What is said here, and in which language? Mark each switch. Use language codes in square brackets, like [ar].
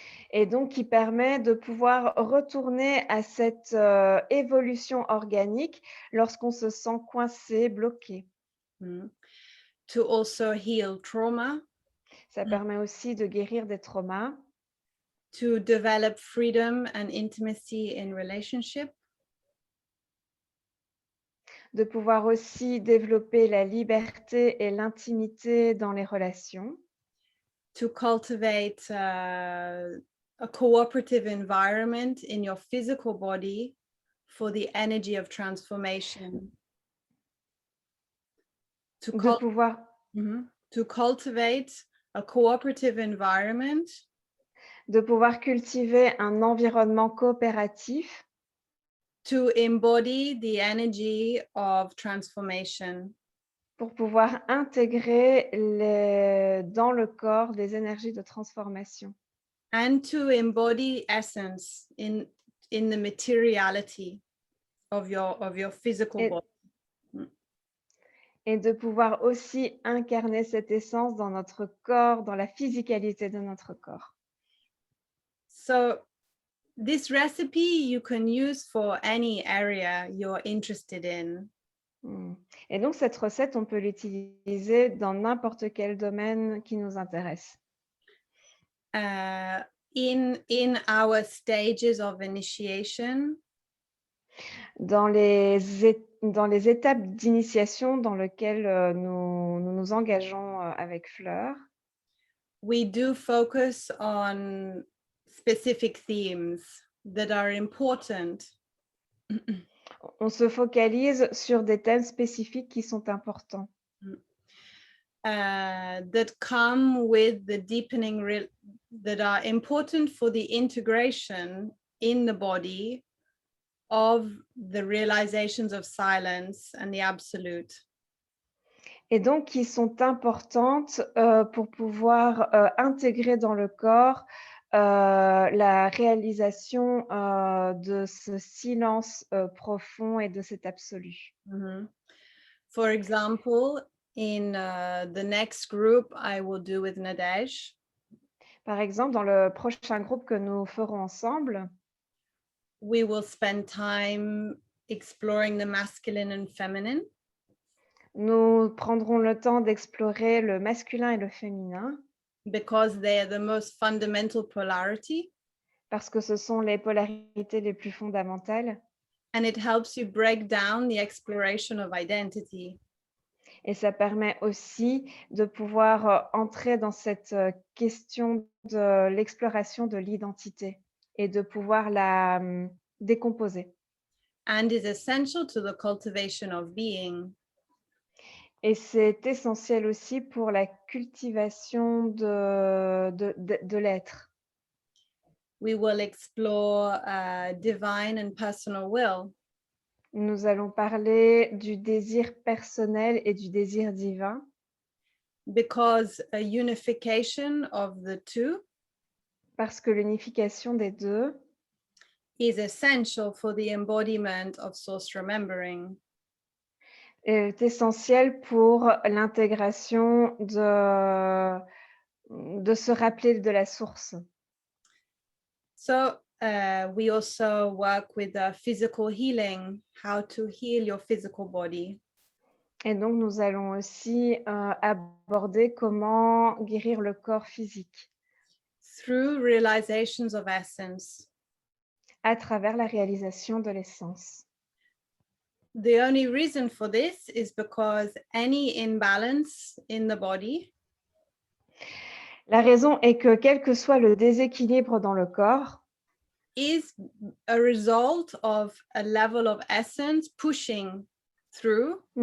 [fr] Et donc, qui permet de pouvoir retourner à cette évolution organique lorsqu'on se sent coincé, bloqué. [en] to also heal trauma, [fr] Ça permet aussi de guérir des traumas, [en] to develop freedom and intimacy in relationship, [fr] de pouvoir aussi développer la liberté et l'intimité dans les relations, [en] to cultivate a cooperative environment in your physical body for the energy of transformation. To, [fr] de pouvoir, [en] to cultivate a cooperative environment [fr] de pouvoir cultiver un environnement coopératif [en] to embody the energy of transformation. [fr] pour pouvoir intégrer dans le corps des énergies de transformation. [en] And to embody essence in the materiality of your physical body. [fr] Et de pouvoir aussi incarner cette essence dans notre corps, dans la physicalité de notre corps. [en] So this recipe you can use for any area you're interested in. [fr] Et donc cette recette, on peut l'utiliser dans n'importe quel domaine qui nous intéresse. [en] In our stages of initiation, [fr] dans les étapes d'initiation dans lesquelles nous engageons avec Fleur, [en] we do focus on specific themes that are important. [fr] On se focalise sur des thèmes spécifiques qui sont importants. [en] That come with the deepening, that are important for the integration in the body of the realizations of silence and the absolute. [fr] Et donc qui sont importantes pour pouvoir intégrer dans le corps la réalisation de ce silence profond et de cet absolu. [en] For example, in the next group I will do with Nadej. [fr] Par exemple, dans le prochain groupe que nous ferons ensemble, [en] we will spend time exploring the masculine and feminine. [fr] Nous prendrons le temps d'explorer le masculin et le féminin. [en] Because they are the most fundamental polarity. [fr] Parce que ce sont les polarités les plus fondamentales. [en] And it helps you break down the exploration of identity. [fr] Et ça permet aussi de pouvoir entrer dans cette question de l'exploration de l'identité et de pouvoir la décomposer. [en] And is essential to the cultivation of being. [fr] Et c'est essentiel aussi pour la cultivation de l'être. [en] We will explore divine and personal will. [fr] Nous allons parler du désir personnel et du désir divin. [en] Because a unification of the two. [fr] Parce que l'unification des deux [en] is essential for the embodiment of source remembering. [fr] Est essentiel pour l'intégration de se rappeler de la source. [en] So we also work with physical healing, how to heal your physical body. [fr] Et donc nous allons aussi aborder comment guérir le corps physique. [en] Through realizations of essence. [fr] À travers la réalisation de l'essence. [en] The only reason for this is because any imbalance in the body. [fr] La raison est que quel que soit le déséquilibre dans le corps, [en] is a result of a level of essence pushing through.